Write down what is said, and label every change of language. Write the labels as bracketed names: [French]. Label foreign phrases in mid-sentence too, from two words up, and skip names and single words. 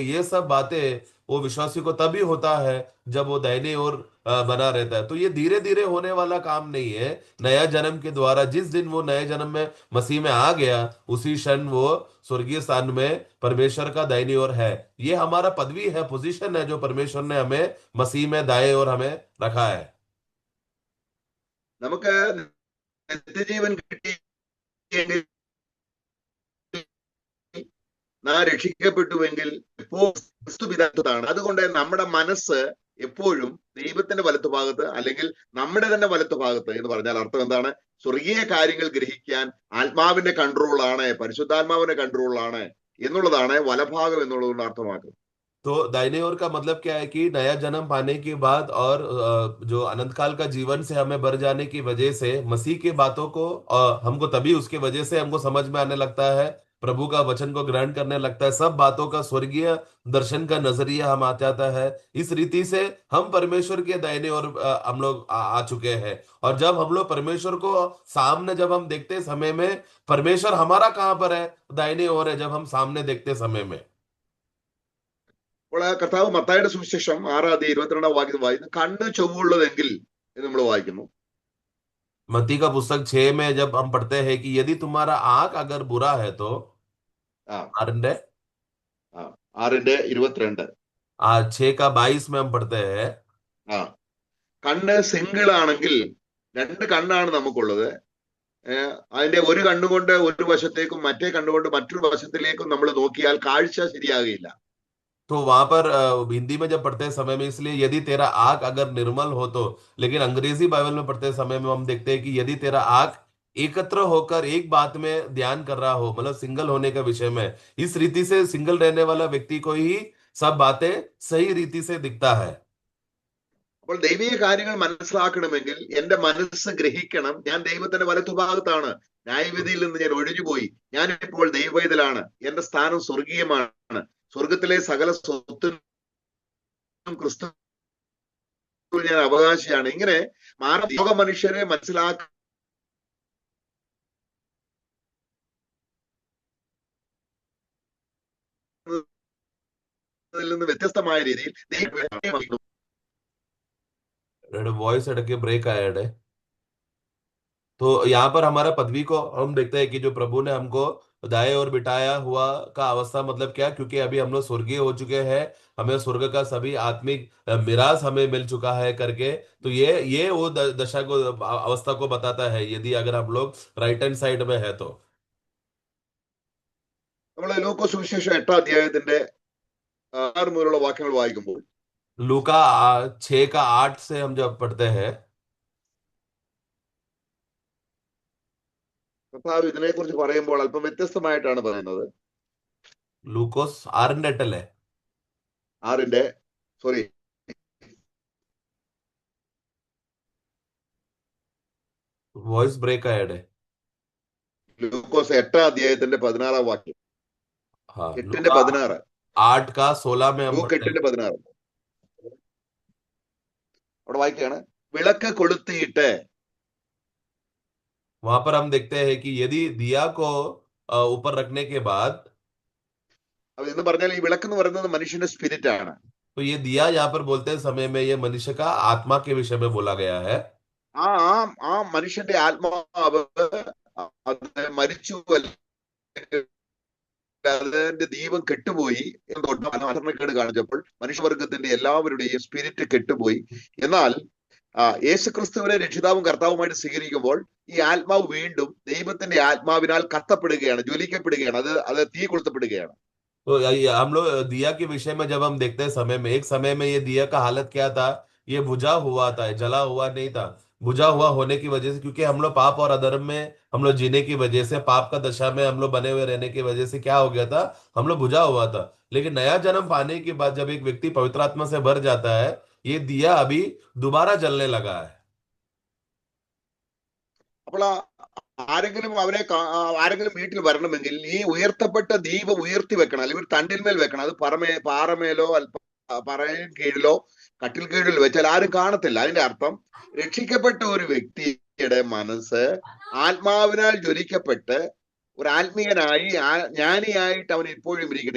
[Hindi] ये सब बातें वो विश्वासी को तभी होता है जब वो दाहिने ओर बना रहता है। तो ये धीरे धीरे होने वाला काम नहीं है। नया जन्म के द्वारा जिस दिन वो नए जन्म में मसीह में आ गया उसी क्षण वो स्वर्गीय स्थान में परमेश्वर का दाहिनी ओर है। ये हमारा पदवी है, पोजीशन है जो परमेश्वर ने हमें मसीह में दाएं ओर हमें रखा है। [Malayalam] നമുക്ക് നിത്യജീവൻ കിട്ടിയെങ്കിൽ, നാം രക്ഷിക്കപ്പെട്ടുവെങ്കിൽ എപ്പോൾ ക്രിസ്തു പിതാത്വത്താണ്. അതുകൊണ്ട് നമ്മുടെ മനസ്സ് എപ്പോഴും ദൈവത്തിന്റെ വലത്തുഭാഗത്ത്, അല്ലെങ്കിൽ നമ്മുടെ തന്നെ വലത്തുഭാഗത്ത് എന്ന് പറഞ്ഞാൽ അർത്ഥം എന്താണ്? സ്വർഗീയ കാര്യങ്ങൾ ഗ്രഹിക്കാൻ ആത്മാവിന്റെ കൺട്രോളാണ്, പരിശുദ്ധാത്മാവിന്റെ കൺട്രോളാണ് എന്നുള്ളതാണ് വലഭാഗം എന്നുള്ളതുകൊണ്ട് അർത്ഥമാക്കുന്നത്. [Hindi] तो दाहिने ओर का मतलब क्या है कि नया जन्म पाने के बाद और जो अनंत काल का जीवन से हमें भर जाने की वजह से मसीह की बातों को हमको तभी उसके वजह से हमको समझ में आने लगता है, प्रभु का वचन को ग्रहण करने लगता है, सब बातों का स्वर्गीय दर्शन का नजरिया हम आ जाता है। इस रीति से हम परमेश्वर के दाहिने ओर हम लोग आ चुके हैं। और जब हम लोग परमेश्वर को सामने जब हम देखते समय में, परमेश्वर हमारा कहाँ पर है? दाहिने ओर है जब हम सामने देखते समय में। [Malayalam] അപ്പോൾ കർത്താവ് മത്തായിയുടെ സുവിശേഷം 6:22 വായിക്കുന്നു, കണ്ണ് ചൊവ്വുള്ളതെങ്കിൽ എന്ന് നമ്മൾ വായിക്കുന്നു. [Hindi] मत्ती का पुस्तक 6 में जब हम पढ़ते हैं कि यदि तुम्हारा आंख अगर बुरा है तो ആ आरंडे ആ 6:22. 6 का 22 में हम पढ़ते हैं [Malayalam] ആ കണ്ണ് സിംഗിൾ ആണെങ്കിൽ, രണ്ട് കണ്ണാണ് നമുക്കുള്ളത്. അതിന്റെ ഒരു കണ്ണുകൊണ്ട് ഒരു വശത്തേക്കും മറ്റേ കണ്ണുകൊണ്ട് മറ്റൊരു വശത്തിലേക്കും നമ്മൾ നോക്കിയാൽ കാഴ്ച ശരിയാകില്ല. [Hindi] तो वहां पर हिंदी में जब पढ़ते समय में इसलिए यदि तेरा आंख अगर निर्मल हो तो, लेकिन अंग्रेजी बाइबल में पढ़ते समय में हम देखते हैं कि यदि तेरा आंख एकत्र होकर एक बात में ध्यान कर रहा हो, मतलब सिंगल होने का विषय में, इस रीति से सिंगल रहने वाला व्यक्ति को ही सब बातें सही रीति से दिखता है। [Malayalam] അപ്പോൾ ദൈവിക കാര്യങ്ങൾ മനസ്സിലാക്കണമെങ്കിൽ എന്റെ മനസ്സ് ഗ്രഹിക്കണം, ഞാൻ ദൈവത്തിന്റെ വലത്തുഭാഗത്താണ്, ന്യായവിധിയിൽ നിന്ന് ഞാൻ ഒഴിഞ്ഞുപോയി, ഞാൻ ഇപ്പോൾ ദൈവവേദലാണ്, എന്റെ സ്ഥാനം സ്വർഗീയമാണ്, സ്വർഗത്തിലെ സകല സ്വത്തിനും ക്രിസ്തു ഞാൻ അവകാശിയാണ്. ഇങ്ങനെ ലോക മനുഷ്യരെ മനസ്സിലാക്കുന്നതിൽ നിന്ന് വ്യത്യസ്തമായ രീതിയിൽ ദൈവം [Hindi] वॉइस अटके ब्रेक आया है। तो यहाँ पर हमारा पदवी को हम देखते हैं कि जो प्रभु ने हमको दाएं ओर बिठाया हुआ का अवस्था मतलब क्या, क्योंकि अभी हम लोग स्वर्गीय हो चुके हैं, हमें स्वर्ग का सभी आत्मिक मिराज हमें मिल चुका है करके। तो ये वो दशा को, अवस्था को बताता है यदि अगर हम लोग [English] right hand side [Hindi] में है तो। [Malayalam] നമ്മൾ ലൂക്കോസ് സുവിശേഷം 8-ാം അധ്യായത്തിന്റെ 6 മുതലുള്ള വാക്യങ്ങൾ വായിക്കുമ്പോൾ, [Hindi] लूका 6 का 8 से हम जब पढ़ते हैं, [Malayalam] കർത്താവ് ഇതിനെക്കുറിച്ച് പറയുമ്പോൾ അല്പം വ്യത്യസ്തമായിട്ടാണ് പറയുന്നത്. ലൂക്കോസ് 6:8 ആറിന്റെ സോറി [English] voice break [Hindi] आया है। [Malayalam] ലൂക്കോസ് 8-ാം അധ്യായത്തിന്റെ 16-ാം വാക്യം, [Hindi] हाँ, 8:16, 8 का 16 में हम [Malayalam] ലൂക്ക് [Hindi] पढ़ते हैं। [Malayalam] 8:16 അവിടെ വായിക്കുകയാണ്, വിളക്ക് കൊളുത്തിയിട്ട്. [Hindi] वहां पर हम देखते हैं कि यदि दिया को ऊपर रखने के बाद, [Malayalam] എന്ന് പറഞ്ഞാൽ ഈ വിളക്ക് എന്ന് പറയുന്നത് മനുഷ്യന്റെ സ്പിരിറ്റ് ആണ്. [Hindi] तो ये दिया यहाँ पर बोलते समय में ये मनुष्य का आत्मा के विषय में बोला गया है। [Malayalam] ആ ആ ആ മനുഷ്യന്റെ ആത്മാവ് അത് മരിച്ചു, അതിന്റെ ദീപം കെട്ടുപോയി എന്നോട് കാണിച്ചപ്പോൾ മനുഷ്യവർഗത്തിന്റെ എല്ലാവരുടെയും സ്പിരിറ്റ് കെട്ടുപോയി. എന്നാൽ യേശുക്രിസ്തുവിനെ രക്ഷിതാവും കർത്താവുമായിട്ട് സ്വീകരിക്കുമ്പോൾ ഈ ആത്മാവ് വീണ്ടും ദൈവത്തിന്റെ ആത്മാവിനാൽ കത്തപ്പെടുകയാണ്, ജ്വലിക്കപ്പെടുകയാണ്, അത് തീ കൊളുത്തപ്പെടുകയാണ്. [Hindi] तो हम लोग दिया के विषय में जब हम देखते हैं समय में, एक समय में ये दिया का हालत क्या था, ये बुझा हुआ था, जला हुआ नहीं था। बुझा हुआ होने की वजह से, क्योंकि हम लोग पाप और अधर्म में हम लोग जीने की वजह से, पाप का दशा में हम लोग बने हुए रहने की वजह से क्या हो गया था, हम लोग बुझा हुआ था। लेकिन नया जन्म पाने के बाद जब एक व्यक्ति पवित्र आत्मा से भर जाता है, ये दिया अभी दोबारा जलने लगा है। [Malayalam] അപ്പോൾ ആരെങ്കിലും വീട്ടിൽ വരണമെങ്കിൽ ഈ ഉയർത്തപ്പെട്ട ദീപം ഉയർത്തി വെക്കണം, അല്ലെങ്കിൽ ഒരു തണ്ടിന്മേൽ വെക്കണം. അത് പാറമേലോ പറയും കീഴിലോ കട്ടിൽ കീഴിൽ വെച്ചാൽ ആരും കാണത്തില്ല. അതിന്റെ അർത്ഥം രക്ഷിക്കപ്പെട്ട ഒരു വ്യക്തിയുടെ മനസ്സ് ആത്മാവിനാൽ ജ്വലിക്കപ്പെട്ട് ഒരു ആത്മീയനായി ജ്ഞാനിയായിട്ട് അവൻ ഇപ്പോഴും ഇരിക്കുന്നത്.